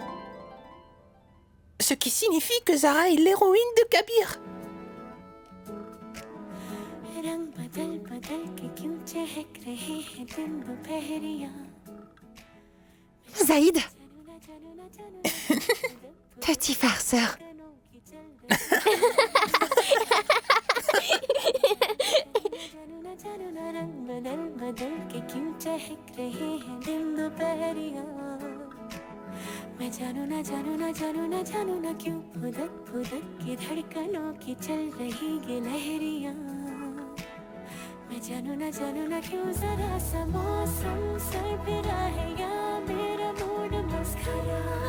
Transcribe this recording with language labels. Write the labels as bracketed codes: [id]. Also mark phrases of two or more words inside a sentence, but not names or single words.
[fr] Ce qui signifie que Zara est l'héroïne de Kabir. Zaïd. Petit farceur. [hi] मैं जानू ना जानू ना जानू ना जानू ना क्यों फुदक फुदक के धड़कनों की चल रही ये लहरियां मैं जानू ना क्यों जरा सा मौसम सरफिरा है या मेरा मूड मस्खरा